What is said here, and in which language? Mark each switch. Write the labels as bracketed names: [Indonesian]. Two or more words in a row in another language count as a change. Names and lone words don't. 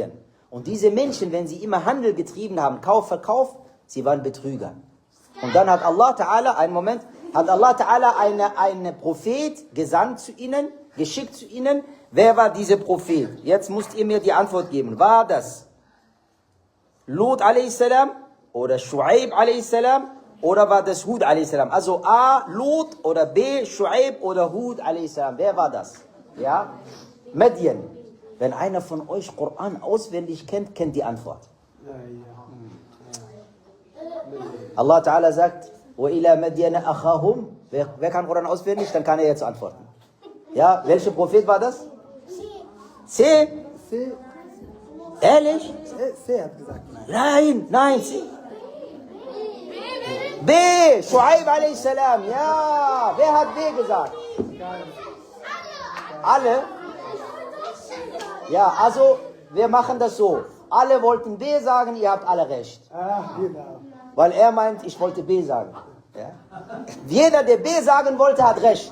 [German] Und diese Menschen, wenn sie immer Handel getrieben haben, Kauf, Verkauf, sie waren Betrüger. Und dann hat [Arabic] الله تعالى, [German] einen Moment, hat [Arabic] الله تعالى [German] einen Prophet gesandt zu ihnen, geschickt zu ihnen. Wer war dieser Prophet? Jetzt müsst ihr mir die Antwort geben. War das Lut a.s. oder Shu'aib a.s. oder war das Hud a.s.? Also A, Lut oder B, Shu'aib oder Hud a.s. Wer war das? Ja? Medien. Wenn einer von euch Koran auswendig kennt, kennt die Antwort. [Arabic] الله تعالى [German] sagt, [Arabic] وَإِلَى مَدْيَنَ أَخَاهُمْ. [German] Wer kann Koran auswendig? Dann kann er jetzt antworten. Ja, welcher Prophet war das? C. C. Ehrlich? C hat gesagt. Nein, C. B. Shu'aib a.s. Ja, wer hat B gesagt? Alle? Ja, also wir machen das so. Alle wollten B sagen, ihr habt alle recht. Genau. Weil er meint, ich wollte B sagen. Ja? Jeder, der B sagen wollte, hat recht.